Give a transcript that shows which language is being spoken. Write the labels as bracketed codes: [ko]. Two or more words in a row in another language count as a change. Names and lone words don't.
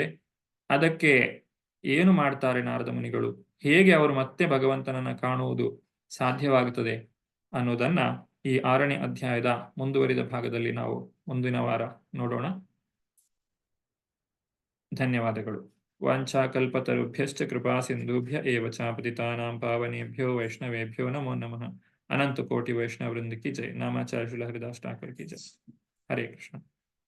[kn] ಅದಕ್ಕೆ ಏನು ಮಾಡ್ತಾರೆ ನಾರದ ಮುನಿಗಳು, ಹೇಗೆ ಅವರು ಮತ್ತೆ ಭಗವಂತನನ್ನ ಕಾಣುವುದು ಸಾಧ್ಯವಾಗುತ್ತದೆ ಅನ್ನೋದನ್ನ ಈ 6ನೇ ಅಧ್ಯಾಯದ ಮುಂದುವರಿದ ಭಾಗದಲ್ಲಿ ನಾವು ಮುಂದಿನ ವಾರ ನೋಡೋಣ. ಧನ್ಯವಾದಗಳು. [sa] ವಾಂಛಾಕಲ್ಪತರುಭ್ಯಶ್ಚ ಕೃಪಾ ಸಿಂಧುಭ್ಯ ಏವ ಚ ಪತಿತಾನಾಂ ಪಾವನೇಭ್ಯೋ ವೈಷ್ಣವೇಭ್ಯೋ ನಮೋ ನಮಃ. [hi] अनंत कोटि वैष्णव वृंद की जय। नामाचार्य श्रील हरिदास ठाकुर की जय। हरे कृष्ण.